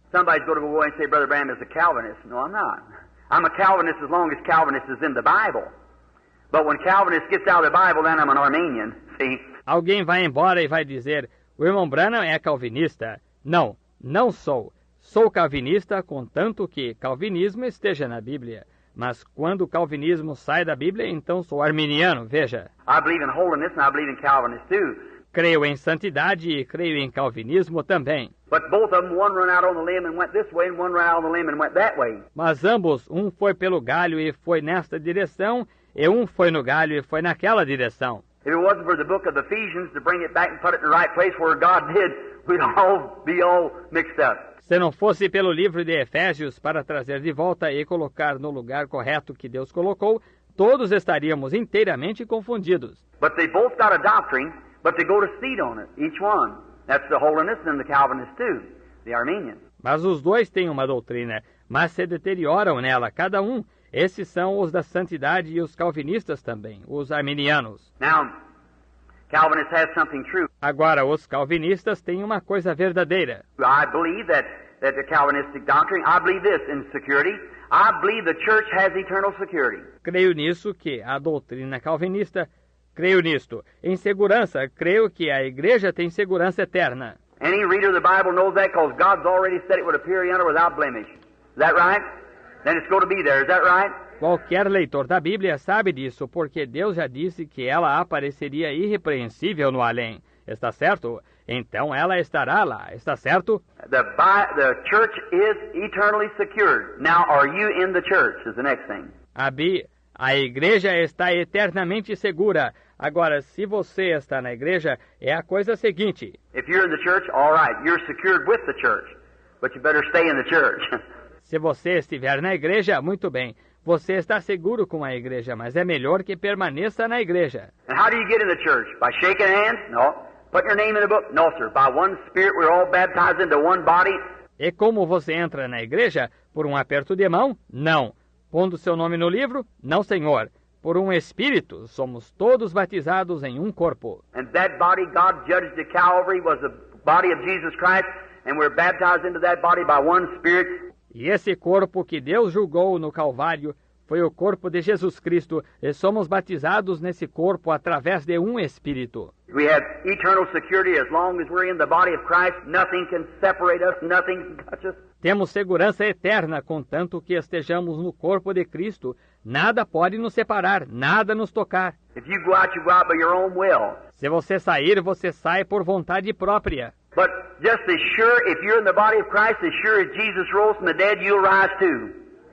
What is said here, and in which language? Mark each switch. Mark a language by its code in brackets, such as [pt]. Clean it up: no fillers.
[en] Somebody's going to go and say, Brother Branham is a Calvinist. No, I'm not. I'm a Calvinist as long as Calvinist is in the Bible. But when Calvinist gets out of the Bible, then I'm an Arminian. See? [pt] Alguém vai embora e vai dizer, o irmão Branham é calvinista. Não, não sou. Sou calvinista, contanto que calvinismo esteja na Bíblia. Mas quando o calvinismo sai da Bíblia, então sou arminiano, veja. [en] I believe in holiness and I believe in Calvinist too. [pt] Creio em santidade e creio em calvinismo também. [en] But both of them, one run out on the limb and went this way, and one ran out on the limb and went that way. [pt] Mas ambos, um foi pelo galho e foi nesta direção, e um foi no galho e foi naquela direção. [en] If it wasn't for the book of Ephesians to bring it back and put it in the right place where God did, we'd all be all mixed up. [pt] Se não fosse pelo livro de Efésios para trazer de volta e colocar no lugar correto que Deus colocou, todos estaríamos inteiramente confundidos. [en] But they both got a doctrine, but they go to seed on it, each one. That's the holiness and the Calvinist too, the Arminian. [pt] Mas os dois têm uma doutrina, mas se deterioram nela, cada um. Esses são os da santidade e os calvinistas também, os arminianos. [en] Now, Calvinists have something true. [pt] Agora, os calvinistas têm uma coisa verdadeira. [en] I believe that the Calvinistic doctrine, I believe this in security. I believe the church has eternal security. [pt] Creio nisso que a doutrina calvinista, Creio nisto. Em segurança, creio que a igreja tem segurança eterna. [en] Any reader of the Bible knows that because God's already said it would appear in her without blemish. Is that right? Then it's going to be there. Is that right? [pt] Qualquer leitor da Bíblia sabe disso, porque Deus já disse que ela apareceria irrepreensível no além. Está certo? Então ela estará lá. Está certo? [en] The church is eternally secured. Now, are you in the church? Is the next thing. [pt] A igreja está eternamente segura. Agora, se você está na igreja, é a coisa seguinte. [en] If you're in the church, all right, you're secured with the church, but you better stay in the church. [pt] Se você estiver na igreja, muito bem. Você está seguro com a igreja, mas é melhor que permaneça na igreja. [en] And how do you get in the church? By shaking hands? No. Putting your name in the book? No, sir. By one Spirit, we're all baptized into one body. [pt] E como você entra na igreja? Por um aperto de mão? Não. Pondo seu nome no livro? Não, senhor. Por um Espírito, somos todos batizados em um corpo. [en] And that body God judged at Calvary was the body of Jesus Christ, and we're baptized into that body by one Spirit. [pt] E esse corpo que Deus julgou no Calvário foi o corpo de Jesus Cristo, e somos batizados nesse corpo através de um Espírito. [en] We have eternal security as long as we're in the body of Christ. Nothing can separate us, nothing can touch us. [pt] Temos segurança eterna, contanto que estejamos no corpo de Cristo. Nada pode nos separar, nada nos tocar. [en] If you go out by your own will. [pt] Se você sair, você sai por vontade própria. [en] But just as sure, if you're in the body of Christ, as sure as Jesus rose from the dead, you'll rise too.